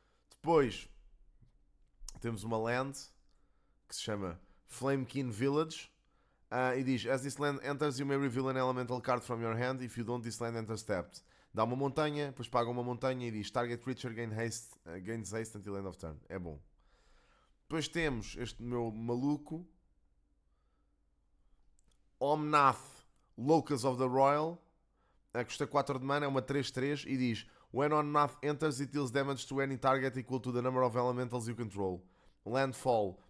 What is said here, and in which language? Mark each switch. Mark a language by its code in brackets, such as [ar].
[pt] Depois temos uma land que se chama Flamekin Village. E diz: [en] As this land enters, you may reveal an elemental card from your hand. If you don't, this land enters tapped. [pt] Dá uma montanha, depois paga uma montanha e diz: [en] Target creature gains haste until end of turn. [pt] É bom. Depois temos este meu maluco, Omnath, Locus of the Royal. Custa 4 de mana, é uma 3/3 e diz: [en] When Omnath enters, it deals damage to any target equal to the number of elementals you control. Landfall.